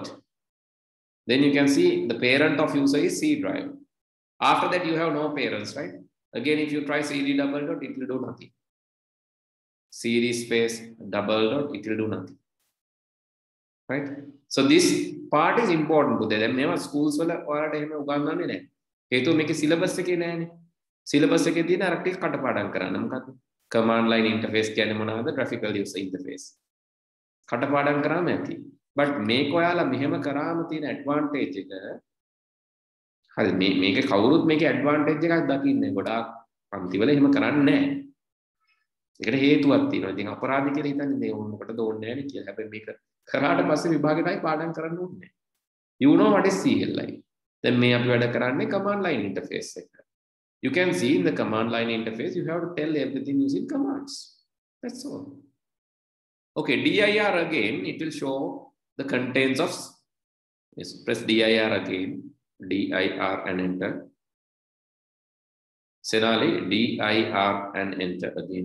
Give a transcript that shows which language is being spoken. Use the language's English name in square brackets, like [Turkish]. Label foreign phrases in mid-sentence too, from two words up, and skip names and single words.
[English] Then you can see the parent of user is C drive. After that, you have no parents, right? Again, if you try cd double dot, it will do nothing. cd space double dot, it will do nothing. Right? So this part is important to them. Never schools [Sinhala] wala ඔයාලට එහෙම උගන්වන්නේ නැහැ. හේතුව මේකේ syllabus එකේ නැහැනේ. Syllabus එකේ තියෙන අර ටික කටපාඩම් කරන්න. මොකක්ද? [English] Command line interface [Sinhala] කියන්නේ මොනවාද? [English] Graphical user interface. [Sinhala] කටපාඩම් කරාම ඇති. But මේක ඔයාලා මෙහෙම කරාම තියෙන advantage එක හරි මේක කවුරුත් මේකේ advantage එකක් දකින්නේ. ගොඩාක් පන්තිවල එහෙම කරන්නේ නැහැ. ඒකට හේතුවක් තියෙනවා. ඉතින් අපරාධ කියලා හිතන්නේ මේ ඕන මොකටද ඕනේ නැහැ නේ කියලා. හැබැයි මේක කරාට පස්සේ විභාගෙටයි පාඩම් කරන්න ඕනේ. [English] You know what is CLI. [Sinhala] දැන් මේ අපි වැඩ කරන්නේ [English] command line interface [Sinhala] එක. [English] You can see in the command line interface you have to tell everything using commands. That's all. Okay, dir again, it will show the contents of yes, press dir again, dir and enter. Similarly, dir and enter again.